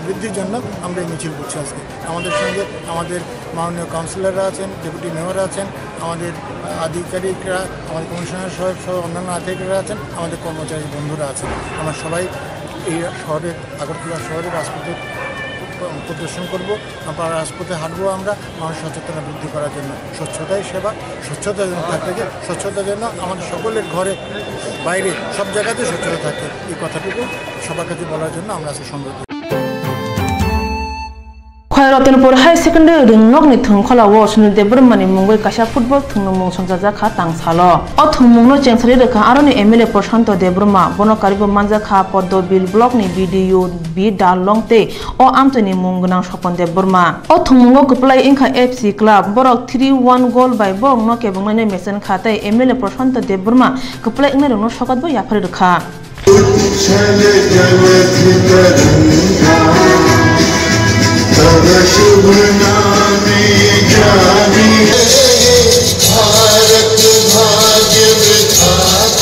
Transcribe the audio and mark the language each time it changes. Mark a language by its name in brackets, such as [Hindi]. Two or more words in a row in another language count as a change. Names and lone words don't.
[Bangla] বৃদ্ধির জন্য আমরা এই মিছিল করছি আজকে আমাদের সঙ্গে আমাদের মাননীয় কাউন্সিলররা আছেন ডেপুটি মেয়র আছেন আমাদের আধিকারিকরা আমাদের কমিশনার সহ অন্যান্য আধিকারিকরা আছেন আমাদের কর্মচারী বন্ধুরা আছেন আমরা সবাই এই শহরের আগরতলা শহরের রাজপথে প্রদর্শন করবো আমরা রাজপথে হাঁটবো আমরা মানুষ সচেতনতা বৃদ্ধি করার জন্য স্বচ্ছতাই সেবা স্বচ্ছতা যেন থাকতে স্বচ্ছতার জন্য আমাদের সকলের ঘরে বাইরে সব জায়গাতে স্বচ্ছতা থাকে এই কথাটুকু সবার কাছে বলার জন্য আমরা আজকে সংগ্রহ করি [Kok Borok] Khwairottenpur High Secondary Ringnok ni thungkhola wo Sunil Debrmani mungoi kasha football thungmung songjajak kha tangsalo o thungmungno chengsari rekha aroni MLA Prashanto Debrma bono karibo manjakha Poddo Bill block ni BDU B Dalongte o amtoni munggunang Sopon Debrma o thungmungo kuplai ingkha FC Club borok 3-1 goal by borok no kebungnai mesen khatai MLA Prashanto Debrma kuplai ingna rungno sokatbo yapari rekha [Bangla] শুভ নামে জানে ভারত ভাগ্য বিধাতা